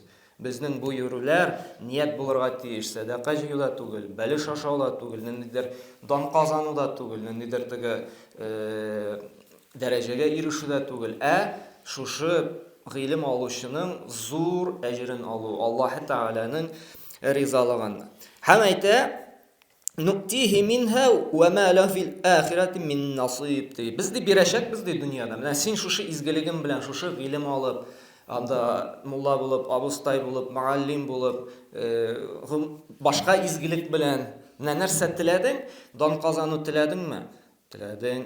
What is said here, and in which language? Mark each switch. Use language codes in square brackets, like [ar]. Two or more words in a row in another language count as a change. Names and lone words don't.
[tt] Безнең бу йөрүләр ният булырга тиеш, садака җыюда түгел, бәлеш ашауда түгел, ниндидер дан казануда түгел, ниндидер теге дәрәҗәгә ирешүдә түгел, шушы гыйлем алучының зур әҗрен алу, Аллаһ Тәгаләнең ризалыгын. Һәм әйтә: [ar] "نؤته منها وما له في الآخرة من نصيب." [tt] Без ди бирәчәкбез ди дөньяда. Менә син шушы изгелегем белән, шушы гыйлем алып, анда мулла булып, абыстай булып, муаллим булып, башка изгелек белән нәрсә теләдең? Дан казану теләдеңме? Теләдең.